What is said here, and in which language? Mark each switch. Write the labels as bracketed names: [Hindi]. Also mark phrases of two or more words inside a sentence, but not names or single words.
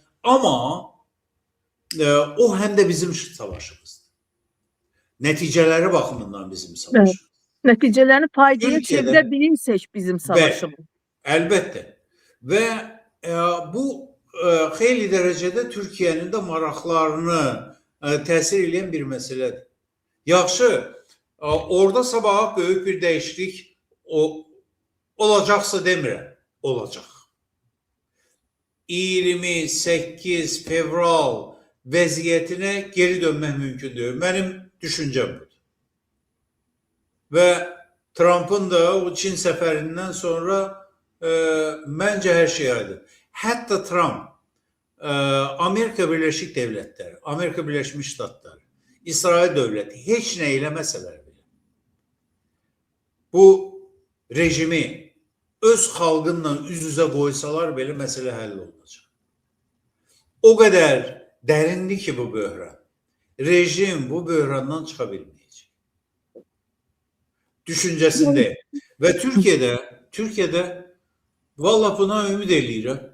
[Turkish] Ama o hem de bizim savaşımızdır. Neticeleri bakımından bizim savaşımız. Evet. Neticelerini faydaya çevirebilirsek bizim savaşımız. [Azerbaijani] Elbette. Ve bu xeyli derecede Türkiye'nin de maraqlarını təsir edən bir meseledir. Yaxşı, orada sabah böyük bir değişiklik olacaqsa demirəm, olacaq. 28 fevral vəziyyətinə geri dönmək mümkündür. [Turkish] Benim düşüncem budur. Ve Trump'ın da o Çin seferinden sonra bence her şey aydın. Hatta Trump Amerika Birleşik Devletleri, Amerika Birleşmiş Ştatları, İsrail Devleti hiç ne eylemeseler bile [Azerbaijani] bu rejimi öz xalqınla üz-üzə qoysalar belə mesele həll olacaq. [Turkish] O kadar derinli ki bu böhran. [Azerbaijani] Rejim bu böhrandan çıxa bilməyəcək. Düşüncəsində. Ve Türkiye'de vallahi buna ümid eləyirəm.